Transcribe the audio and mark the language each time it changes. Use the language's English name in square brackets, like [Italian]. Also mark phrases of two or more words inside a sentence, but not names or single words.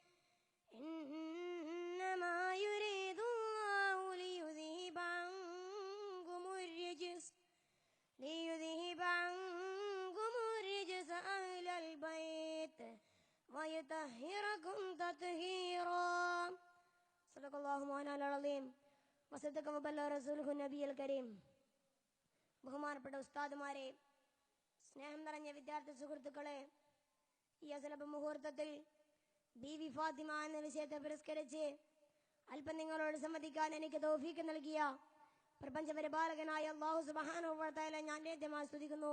[Arabic] إنما يريد الله ليذهب عنكم الرجس أهل البيت ويطهركم تطهيرا. صدق الله مولانا العظيم وصدق وبلغ رسوله النبي الكريم. [Malayalam] ബഹുമാനപ്പെട്ട ഉസ്താദുമാരെ, സ്നേഹം നിറഞ്ഞ വിദ്യാർത്ഥി സുഹൃത്തുക്കളെ, ഈ അസലഭ മുഹൂർത്തത്തിൽ ബീവി ഫാത്തിമ എന്ന വിഷയത്തെ പുരസ്കരിച്ച് അല്പം നിങ്ങളോട് സംവദിക്കാൻ എനിക്ക് തൗഫീക്ക് നൽകിയ പ്രപഞ്ചപരിപാലകനായ [Arabic] الله سبحانه وتعالى [Malayalam] ഞാൻ ആദ്യമായി സ്തുതിക്കുന്നു.